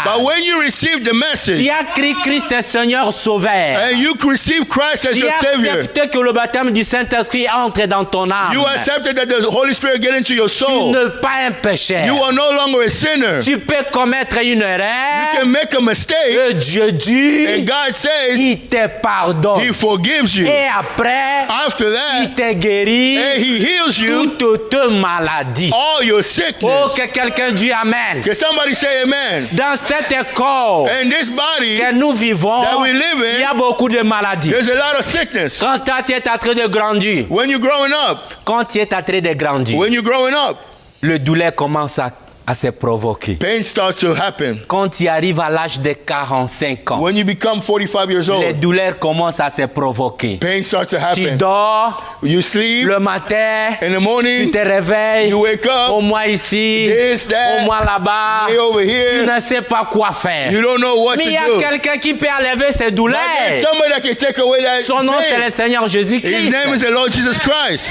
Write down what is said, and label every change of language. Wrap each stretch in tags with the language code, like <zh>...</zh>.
<en>But when you receive the</en> <fr>tu</fr> <en>message,</en> <fr>as cru Christ est Seigneur Sauveur,</fr> <en>and you receive Christ as</en> <fr>tu</fr> <en>your as Savior,</en> <fr>accepté que le baptême du Saint-Esprit entre dans ton âme,</fr> <en>you accepted that the Holy Spirit get into your</en> <fr>tu</fr> <en>soul.</en> <fr>n'es pas un pécheur.</fr> <en>You are no longer a sinner.</en> <fr>Tu peux commettre une</fr> <en>You</en> <fr>erreur</fr> <en>can make a mistake,</en> <fr>et Dieu dit,</fr> <en>and God says</en> <fr>il te pardonne.</fr> <en>He forgives you.</en> <fr>Et après,</fr> <en>After</en> <fr>il</fr> <en>that,</en> <fr>te guérit</fr> <en>and He heals you</en> <fr>toute maladie.</fr> <en>all your Oh, sickness.</en> <fr>que quelqu'un dise Amen.</fr> <en>Can somebody say amen?</en> <fr>Dans cet corps</fr> <en>And this body,</en> <fr>que nous vivons,</fr> <en>that we live in,</en> <fr>il y a beaucoup de maladies.</fr> <en>there's a lot of sickness.</en> <fr>Quand tu es en train de grandir,</fr> <en>When you're growing up,</en> <fr>quand tu es en train de grandir,</fr> <en>when you're growing up,</en> <fr>le douleur commence à se provoquer.</fr> <en>pain starts to happen.</en> <fr>Quand tu arrives à l'âge de 45 ans,</fr> <en>When you become 45 years</en> <fr>les</fr> <en>old,</en> <fr>douleurs commencent à se provoquer.</fr> <en>pain starts to</en> <fr>Tu</fr> <en>happen.</en> <fr>dors,</fr> <en>You sleep</en> <fr>le matin,</fr> <en>in the</en> <fr>tu</fr> <en>morning,</en> <fr>te réveilles,</fr> <en>you wake</en> <fr>au</fr> <en>up,</en> <fr>moins ici,</fr> <en>this,</en> <fr>au</fr> <en>that,</en> <fr>moins là-bas,</fr> <en>me over</en> <fr>tu</fr> <en>here,</en> <fr>ne sais pas quoi faire.</fr> <en>you don't know what</en> <fr>Mais</fr> <en>to</en> <fr>il y a</fr> <en>do.</en> <fr>quelqu'un qui peut enlever ces douleurs.</fr> <en>There's somebody that can take away that</en> <fr>Son nom, c'est le</fr> <en>pain.</en> <fr>Seigneur</fr> <en>His</en> <fr>Jésus-Christ.</fr> <en>name is the Lord Jesus Christ.</en>